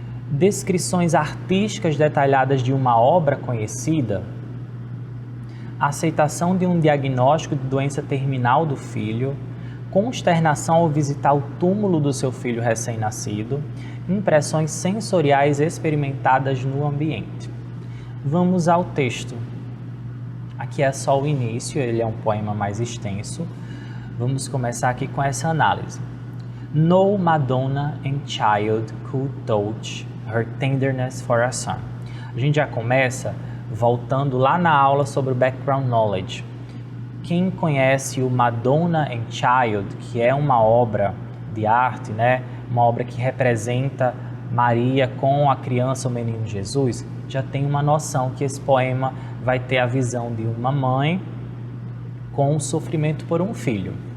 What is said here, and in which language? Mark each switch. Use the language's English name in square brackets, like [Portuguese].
[Portuguese] Descrições artísticas detalhadas de uma obra conhecida, aceitação de um diagnóstico de doença terminal do filho, consternação ao visitar o túmulo do seu filho recém-nascido, impressões sensoriais experimentadas no ambiente. Vamos ao texto. Aqui é só o início, ele é um poema mais extenso. Vamos começar aqui com essa análise. [English] No Madonna and child could touch her tenderness for a son. [Portuguese] A gente já começa voltando lá na aula sobre o background knowledge. Quem conhece o Madonna and Child, que é uma obra de arte, né? Uma obra que representa Maria com a criança, o menino Jesus, já tem uma noção que esse poema vai ter a visão de uma mãe com o sofrimento por um filho.